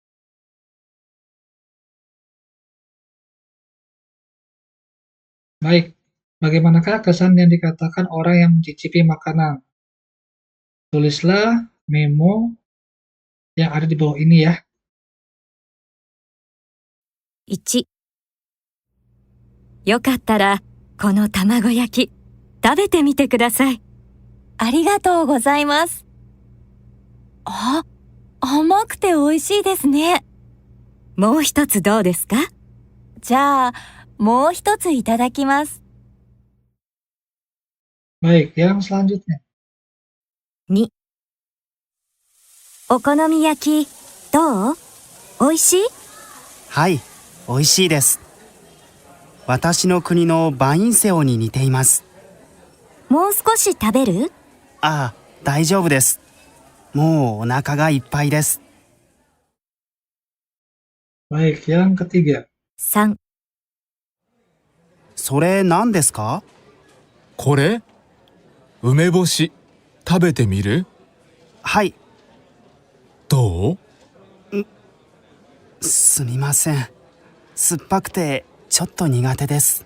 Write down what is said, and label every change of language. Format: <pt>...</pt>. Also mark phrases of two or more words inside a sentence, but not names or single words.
<id>Baik, bagaimanakah kesan yang dikatakan orang yang mencicipi makanan? Tulislah memo yang ada di bawah ini ya.</id> <ja>1、よかったらこの卵焼き食べてみてください。ありがとうございます。あ、甘くて美味しいですね。もう一つどうですか？じゃあ、もう一ついただきます。</ja> <id>Baik, yang selanjutnya.</id> <ja>2、お好み焼きどう？美味しい？はい、美味しいです。私の国のバインセオに似ています。もう少し食べる？ああ、大丈夫です。もうお腹がいっぱいです。</ja> <id>Baik, yang ketiga.</id> <ja>3、それ何ですか？これ？梅干し、食べてみる？はい、どう？すみません。酸っぱくてちょっと苦手です。</ja>